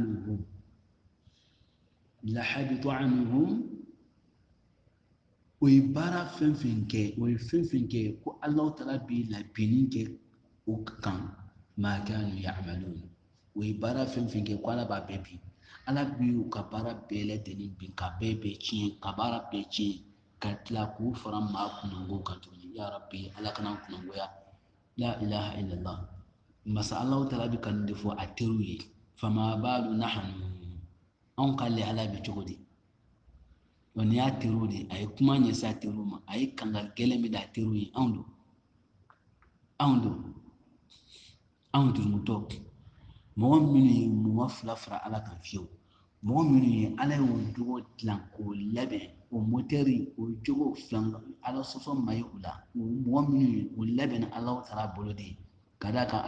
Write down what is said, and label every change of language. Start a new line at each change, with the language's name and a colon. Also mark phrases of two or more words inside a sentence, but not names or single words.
Bambara: anhum o ye baara fɛn fɛn kɛ o ye fɛn fɛn kɛ ko
Arabic: الله تعالى
Bambara: bi labɛnni kɛ o kan ma
Arabic: كانوا يعملون
Bambara: o ye baara fɛn fɛn kɛ ko ala b'a bɛɛ bin ala bi u ka baara bɛɛ lajɛlen bin ka bɛɛ tiɲɛ ka baara bɛɛ tiɲɛ ka tila k'u fara maa kunango kan tuguni
Arabic: يا ربي
Bambara: ala kana kunangoya la
Arabic: إله إلا الله
Bambara: masa
Arabic: الله تعالى
Bambara: bi ka nin de fɔ a teriw ye
Arabic: فما بال نحن
Bambara: anw ka lahala bi cogo di n'i y'a teriw de a ye kuma ɲɛsin a teriw ma a ye kangali gɛlɛn min da a teriw ye anw durumutɔ mɔgɔ minnu ye mɔgɔ fila fara ala kan fiyewu mɔgɔ minnu ye ala ye o jogo dilan k'o labɛn o motɛri o jogo filan ala sɔsɔ ma ye o la mɔgɔ minnu ye o labɛn ala taala bolo de ka d'a kan